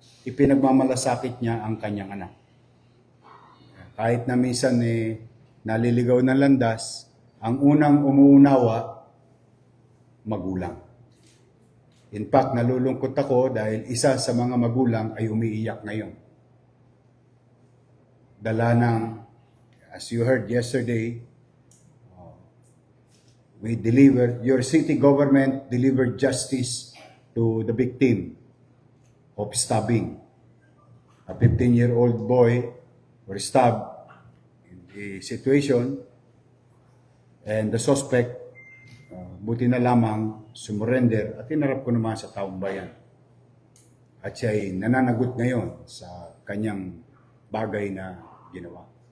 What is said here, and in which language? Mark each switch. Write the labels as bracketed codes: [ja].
[tl] ipinagmamalasakit niya ang kanyang anak. Kahit na minsan naliligaw ng landas, ang unang umuunawa, magulang. In fact, nalulungkot ako dahil isa sa mga magulang ay umiiyak ngayon. [en] Dala ng, as you heard yesterday, your city government delivered justice to the victim of stabbing. A 15-year-old boy was stabbed in the situation, and the suspect, buti na lamang, sumurrender at tinarap ko naman sa taong bayan. [tl] At siya ay nananagot ngayon sa kanyang bagay na ginawa.